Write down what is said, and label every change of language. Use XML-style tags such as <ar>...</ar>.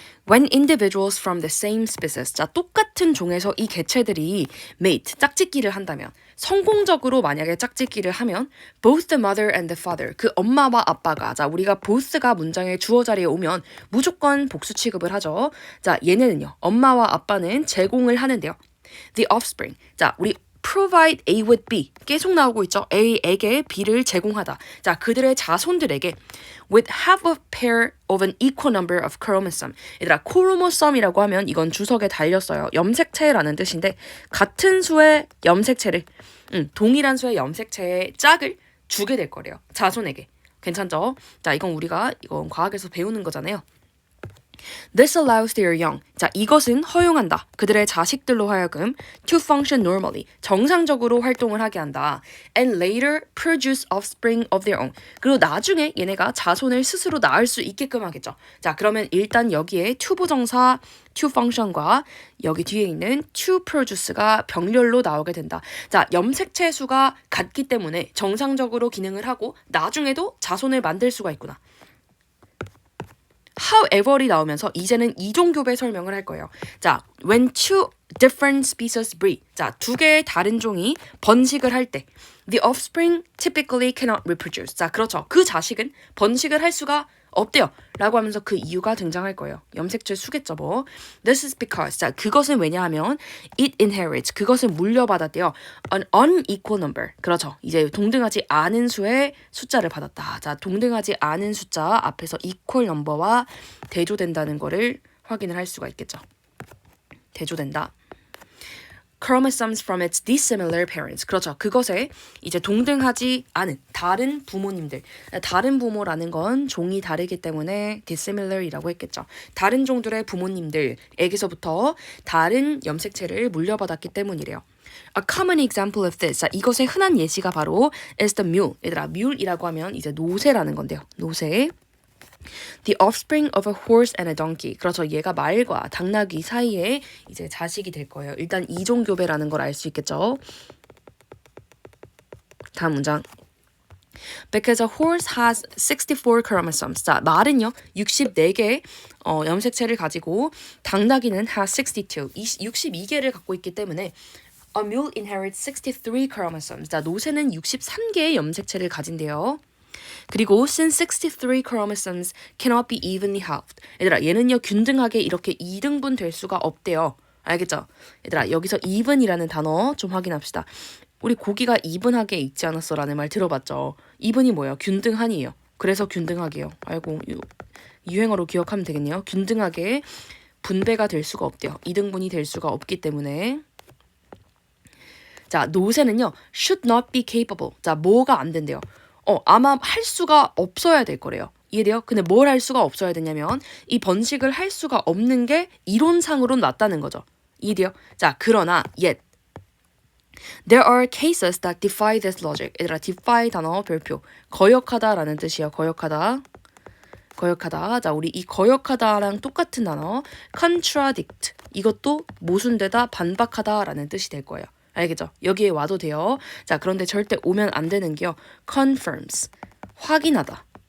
<en>When individuals from the same species,</en> <ko>자, 똑같은 종에서 이 개체들이 mate, 짝짓기를 한다면, 성공적으로 만약에 짝짓기를 하면</ko> <en>both the mother and the father,</en> <ko>그 엄마와 아빠가, 자, 우리가 both가 문장의 주어 자리에 오면 무조건 복수 취급을 하죠. 자, 얘네는요, 엄마와 아빠는 제공을 하는데요.</ko> <en>The offspring,</en> <ko>자, 우리</ko> <en>provide A with B</en> <ko>계속 나오고 있죠. A에게 B를 제공하다.</ko> <en>자,</en> <ko>그들의 자손들에게</ko> <en>with half a pair of an equal number of chromosome.</en> <ko>얘들아, 크로모섬이라고 하면 이건 주석에 달렸어요. 염색체라는 뜻인데 같은 수의 염색체를 동일한 수의 염색체의 짝을 주게 될 거래요. 자손에게. 괜찮죠? 자, 이건 과학에서 배우는 거잖아요.</ko> <en>This allows their young.</en> <ko>자, 이것은 허용한다. 그들의 자식들로 하여금</ko> <en>to function normally.</en> <ko>정상적으로 활동을 하게 한다.</ko> <en>And later produce offspring of their own.</en> <ko>그리고 나중에 얘네가 자손을 스스로 낳을 수 있게끔 하겠죠. 자, 그러면 일단 여기에 to 부정사 to function과 여기 뒤에 있는 to produce가 병렬로 나오게 된다. 자, 염색체 수가 같기 때문에 정상적으로 기능을 하고 나중에도 자손을 만들 수가 있구나. however이 나오면서 이제는 이종교배 설명을 할 거예요.</ko> <en>자, when two different species breed.</en> <ko>자, 두 개의 다른 종이 번식을 할 때</ko> <en>the offspring typically cannot reproduce.</en> <ko>자, 그렇죠. 그 자식은 번식을 할 수가 없대요. 라고 하면서 그 이유가 등장할 거예요. 염색체 수겠죠, 뭐.</ko> <en>This is because.</en> <ko>자, 그것은 왜냐하면</ko> <en>it inherits.</en> <ko>그것은 물려받았대요.</ko> <en>An unequal number.</en> <ko>그렇죠. 이제 동등하지 않은 수의 숫자를 받았다. 자, 동등하지 않은 숫자 앞에서 equal number와 대조된다는 거를 확인을 할 수가 있겠죠. 대조된다.</ko> <en>chromosomes from its dissimilar parents.</en> <ko>그렇죠. 그것에 이제 동등하지 않은 다른 부모님들. 다른 부모라는 건 종이 다르기 때문에 dissimilar이라고 했겠죠. 다른 종들의 부모님들에게서부터 다른 염색체를 물려받았기 때문이래요.</ko> <en>A common example of this. 자,</en> <ko>이것의 흔한 예시가 바로</ko> <en>is the mule.</en> <ko>얘들아, mule이라고 하면 이제 노새라는 건데요.</ko> <en>노새. The offspring of a horse and a donkey.</en> <ko>그렇죠. 얘가 말과 당나귀 사이에 이제 자식이 될 거예요. 일단 이종교배라는 걸 알 수 있겠죠. 다음 문장.</ko> <en>Because a horse has 64 chromosomes.</en> <ko>자, 말은요. 64개의 염색체를 가지고 당나귀는 has 62개를 갖고 있기 때문에</ko> <en>a mule inherits 63 chromosomes.</en> <ko>자, 노새는 63개의 염색체를 가진대요.</ko> <en>그리고 since 63 chromosomes cannot be evenly halved.</en> <ko>얘들아, 얘는요 균등하게 이렇게 2등분 될 수가 없대요. 알겠죠? 얘들아, 여기서 even이라는 단어 좀 확인합시다. 우리 고기가 even하게 익지 않았어 라는 말 들어봤죠? even이 뭐예요? 균등한이에요. 그래서 균등하게요. 아이고, 유행어로 기억하면 되겠네요. 균등하게 분배가 될 수가 없대요. 2등분이 될 수가 없기 때문에. 자, 노새는요</ko> <en>should not be capable.</en> <ko>자, 뭐가 안 된대요. 아마 할 수가 없어야 될 거래요. 이해돼요? 근데 뭘 할 수가 없어야 되냐면 이 번식을 할 수가 없는 게 이론상으로는 맞다는 거죠. 이해돼요?</ko> <en>자,</en> <ko>그러나</ko> <en>yet there are cases that defy this logic.</en> <ko>얘들아, defy 단어 별표. 거역하다라는 뜻이에요. 거역하다. 자, 우리 이 거역하다랑 똑같은 단어 contradict. 이것도 모순되다, 반박하다라는 뜻이 될 거예요. 알겠죠? 여기에 와도 돼요. 자, 그런데 절대 오면 안 되는 게요. confirms, 확인하다.</ko>